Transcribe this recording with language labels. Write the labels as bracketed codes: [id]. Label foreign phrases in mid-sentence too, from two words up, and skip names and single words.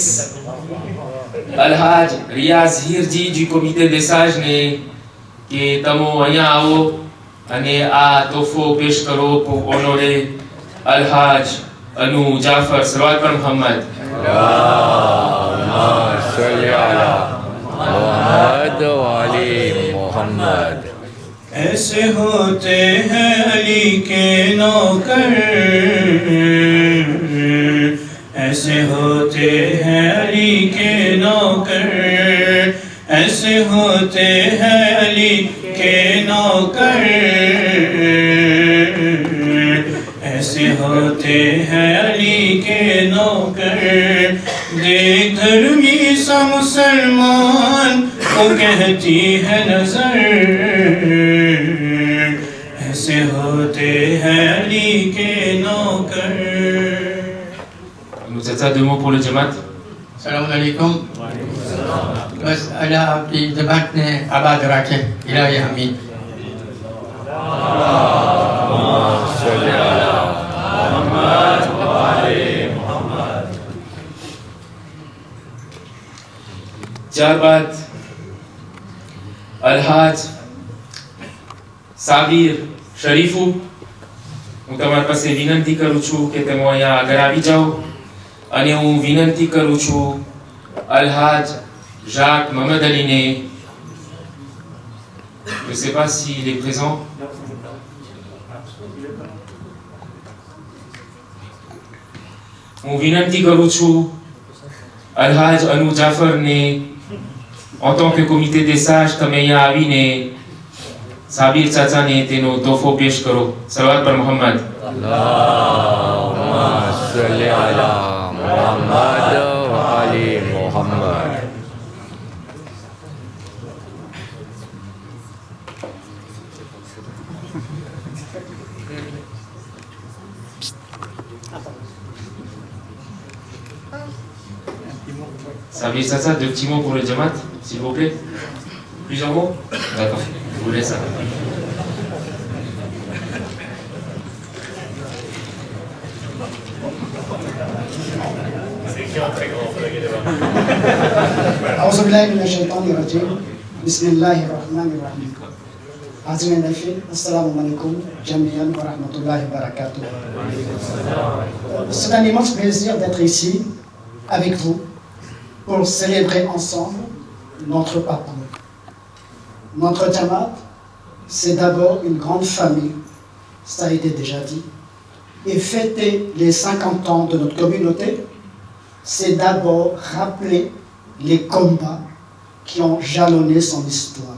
[gu] અલહાજ રિયાઝ હીરજી [fr] du comité des sages [gu] ને કે તમે અહીંયા આવો અને આ તોહફો પેશ કરો [fr] pour honorer [gu] અલહાજ અનુ જાફર. સલવાત પર મોહમ્મદ. [ar] صل على محمد وعلى محمد. [hi] ऐसे होते हैं अली के नौकर, ऐसे होते हैं अली के नौकर, ऐसे होते हैं अली के नौकर, ऐसे होते हैं अली के नौकर। देख धर्मी सा मुसलमान को कहती है नजर, ऐसे होते हैं अली के नौकर. [fr] Nous avons deux mots pour le Jamaat. [ar] سلام عليكم. [hi] बस अल्लाह आपकी जमात ने आबाद रखे. इलाही आमीन. [gu] ત્યારબાદ અલહાજ સાબિર શરીફુ, હું તમારી પાસે વિનંતી કરું છું કે તમે અહીંયા આગળ આવી જાઓ અને હું વિનંતી કરું છું અલહાજ જાક મહમદ અલીને, [fr] je ne sais pas s'il est présent. [gu] હું વિનંતી કરું છું અલહાજ અનુ જાફરને [fr] en tant que comité des sages [gu] તમે અહીંયા આવીને સાબિર ચાચાને તેનો તોહફો પેશ કરો. સલવાત પર મોહમ્મદ. [ar] اللهم صل على محمد وعلى محمد. [fr] Sabir Sasa, deux petits mots pour le Jamaat, s'il vous plaît. Plusieurs mots? D'accord, je vous laisse ça. [ar] أعوذ بالله من الشيطان الرجيم. بسم الله الرحمن الرحيم. حاضرين الفيل، السلام عليكم جميعا ورحمة الله وبركاته. [fr] C'est un immense plaisir d'être ici avec vous pour célébrer ensemble notre parcours. Notre Jamaat, c'est d'abord une grande famille, ça a été déjà dit, et fêter les 50 ans de notre communauté, c'est d'abord rappeler les combats qui ont jalonné son histoire.